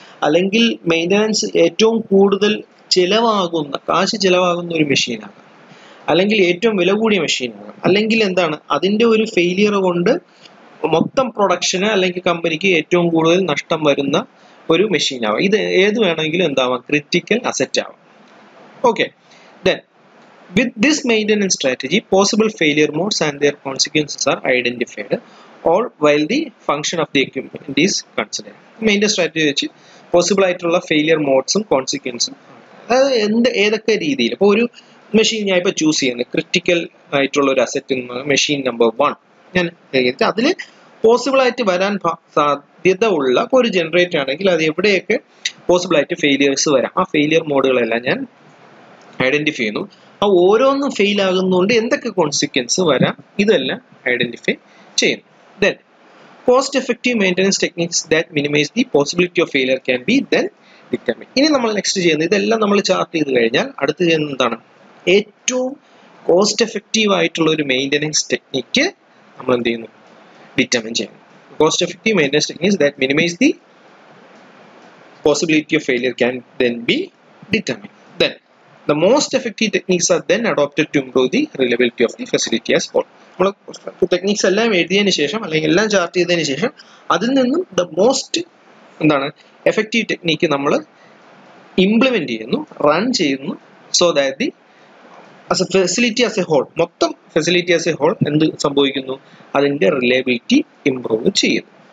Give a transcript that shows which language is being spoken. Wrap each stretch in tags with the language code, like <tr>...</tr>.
<ml>അല്ലെങ്കിൽ മെയിൻ്റനൻസ് ഏറ്റവും കൂടുതൽ കാശ് ചിലവാകുന്ന ഒരു മെഷീനാണ്. അല്ലെങ്കിൽ ഏറ്റവും വില കൂടിയ മെഷീനാണ്. അല്ലെങ്കിൽ എന്താണ്, അതിൻ്റെ ഒരു ഫെയിലിയർ കൊണ്ട് മൊത്തം പ്രൊഡക്ഷന് അല്ലെങ്കിൽ കമ്പനിക്ക് ഏറ്റവും കൂടുതൽ നഷ്ടം വരുന്ന ഒരു മെഷീനാവാം. ഇത് ഏത് വേണമെങ്കിലും എന്താവാം, ക്രിട്ടിക്കൽ അസറ്റ് ആവാം.</ml> <en>Okay, then with this maintenance strategy, possible failure modes and their consequences are identified, all while the function of the equipment is considered.</en> <ml>Maintenance strategy വെച്ച് പോസിബിൾ ആയിട്ടുള്ള ഫെയിലിയർ മോഡ്സും കോൺസിക്വൻസും ഏതൊക്കെ രീതിയിൽ. ഇപ്പോൾ ഒരു മെഷീൻ ഞാൻ ഇപ്പോൾ ചൂസ് ചെയ്യുന്നത് ക്രിട്ടിക്കൽ ആയിട്ടുള്ള ഒരു അസറ്റ് മെഷീൻ നമ്പർ 1 ഞാൻ അതിൽ പോസിബിൾ ആയിട്ട് വരാൻ സാധ്യത ഉള്ള ഒരു ജനറേറ്റർ ആണെങ്കിൽ അത് എവിടെയൊക്കെ പോസിബിൾ ആയിട്ട് ഫെയിലിയേഴ്സ് വരാം, ആ ഫെയിലിയർ മോഡുകളെല്ലാം ഞാൻ ഐഡന്റിഫൈ ചെയ്യുന്നു. ആ ഓരോന്നും ഫെയിൽ ആകുന്നതുകൊണ്ട് എന്തൊക്കെ കോൺസിക്വൻസ് വരാം ഇതെല്ലാം ഐഡന്റിഫൈ ചെയ്യുന്നു.</ml> <en>Then cost effective maintenance techniques that minimise the possibility of failure can be then determine.</en> <ml>ഇനി നമ്മൾ നെക്സ്റ്റ് ചെയ്യുന്നത്, ഇതെല്ലാം നമ്മൾ ചാർട്ട് ചെയ്ത് കഴിഞ്ഞാൽ അടുത്ത് ചെയ്യുന്നത് എന്താണ്, ഏറ്റവും കോസ്റ്റ് എഫക്റ്റീവ് ആയിട്ടുള്ള ഒരു മെയിൻ്റനൻസ് ടെക്നിക്ക് നമ്മൾ എന്ത് ചെയ്യുന്നു, ഡിറ്റർമിൻ ചെയ്യുന്നു.</ml> <en>Cost effective maintenance techniques that minimise the possibility of failure can then be determined. Then the most effective techniques are then adopted to improve the reliability of the facility as whole.</en> <ml>നമ്മൾ techniques എല്ലാം എഴുതിയതിന് ശേഷം അല്ലെങ്കിൽ എല്ലാം chart ചെയ്തതിന് ശേഷം അതിൽ നിന്നും</ml> <en>the most effective technique</en> <ml>നമ്മൾ ഇംപ്ലിമെന്റ് ചെയ്യുന്നു, റൺ ചെയ്യുന്നു.</ml> <en>so that the facility as a whole, മൊത്തം facility as a whole</en> <ml>എന്ത് സംഭവിക്കുന്നു, അതിന്റെ</ml> <en>Reliability improve ചെയ്യുന്നു.</en>